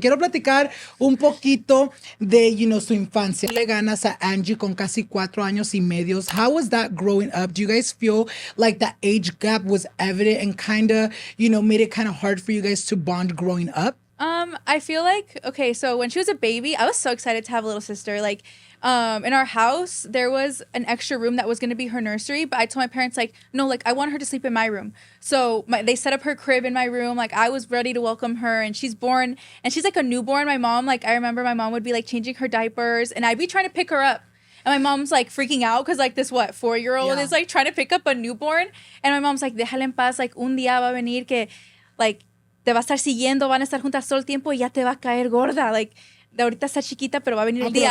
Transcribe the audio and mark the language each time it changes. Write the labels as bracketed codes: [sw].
[es] Quiero platicar un poquito de, su infancia. Le ganas a Angie con casi 4 años y medio. [en] How was that growing up? Do you guys feel like that age gap was evident and kind of, made it kind of hard for you guys to bond growing up? I feel like, okay, so when she was a baby, I was so excited to have a little sister. Like, in our house, there was an extra room that was going to be her nursery, but I told my parents, like, no, like, I want her to sleep in my room. So they set up her crib in my room. Like, I was ready to welcome her, and she's born, and she's like a newborn. My mom, like, I remember my mom would be, like, changing her diapers, and I'd be trying to pick her up. And my mom's like freaking out because like this 4-year-old is like trying to pick up a newborn. And my mom's like, [es] déjala en paz, like un día va a venir que like te va a estar siguiendo, van a estar juntas todo el tiempo y ya te va a caer gorda. Like de ahorita está chiquita, pero va a venir el día.